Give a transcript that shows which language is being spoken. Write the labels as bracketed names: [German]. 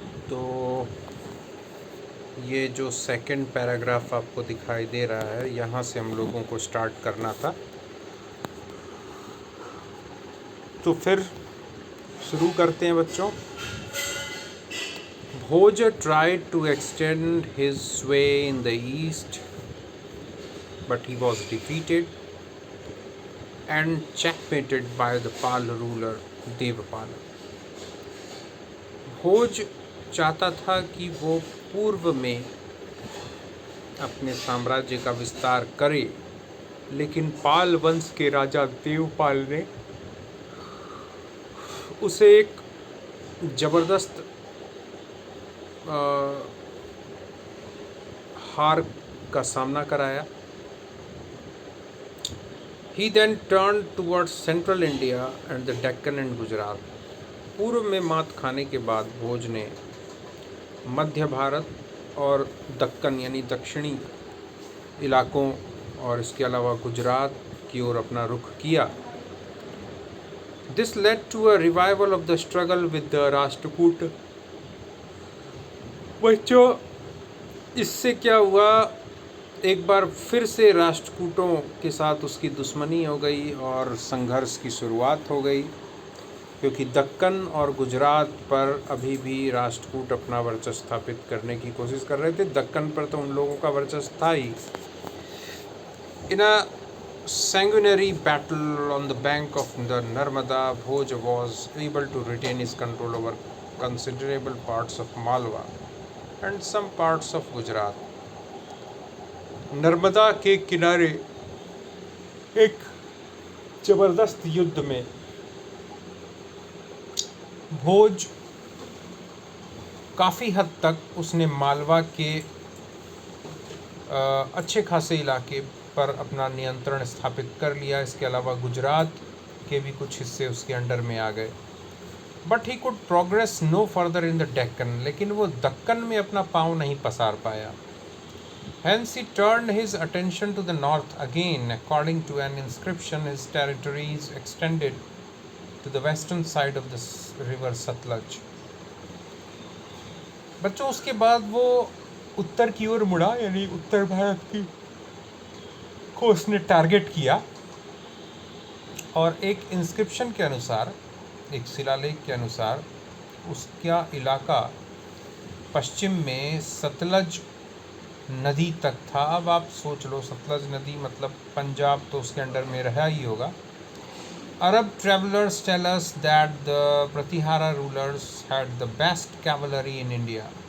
[Hindi] तो ये जो सेकंड पैराग्राफ आपको दिखाई दे रहा है, यहाँ से हम लोगों को स्टार्ट करना था। तो फिर शुरू करते हैं बच्चों। [English] Bhoj tried to extend his sway in the east, but he was defeated and checkmated by the Pal ruler Devpal. [Hindi] भोज चाहता था कि वो पूर्व में अपने साम्राज्य का विस्तार करे, लेकिन पाल वंश के राजा देवपाल ने उसे एक जबरदस्त हार का सामना कराया। [English] He then turned towards central India and the Deccan and Gujarat. [Hindi] पूर्व में मात खाने के बाद भोज ने मध्य भारत और दक्कन यानी दक्षिणी इलाकों और इसके अलावा गुजरात की ओर अपना रुख किया। [English] This led to a revival of the struggle with the Rashtrakuta. [Hindi] बच्चों, इससे क्या हुआ, एक बार फिर से राष्ट्रकूटों के साथ उसकी दुश्मनी हो गई और संघर्ष की शुरुआत हो गई, क्योंकि दक्कन और गुजरात पर अभी भी राष्ट्रकूट अपना वर्चस्व स्थापित करने की कोशिश कर रहे थे। दक्कन पर तो उन लोगों का वर्चस्व था ही। [English] In a sanguinary battle on the bank of the Narmada, Bhoj was able to retain his control over considerable parts of Malwa and some parts of Gujarat. [Hindi] Narmada के किनारे एक जबरदस्त युद्ध में भोज काफ़ी हद तक उसने मालवा के अच्छे खासे इलाके पर अपना नियंत्रण स्थापित कर लिया। इसके अलावा गुजरात के भी कुछ हिस्से उसके अंडर में आ गए। [English] but he could progress no further in the Deccan, [Hindi] लेकिन वो दक्कन में अपना पाँव नहीं पसार पाया। [English] Hence he turned his attention to the north again. According to an inscription, his territories extended to the western side of the river Satluj. [Hindi] बच्चों, उसके बाद वो उत्तर की ओर मुड़ा, यानी उत्तर भारत की को उसने टारगेट किया। और एक इंस्क्रिप्शन के अनुसार, एक शिलालेख के अनुसार, उसका इलाका पश्चिम में सतलज नदी तक था। अब आप सोच लो, सतलज नदी मतलब पंजाब तो उसके अंडर में रहा ही होगा। [English] Arab travelers tell us that the Pratihara rulers had the best cavalry in India.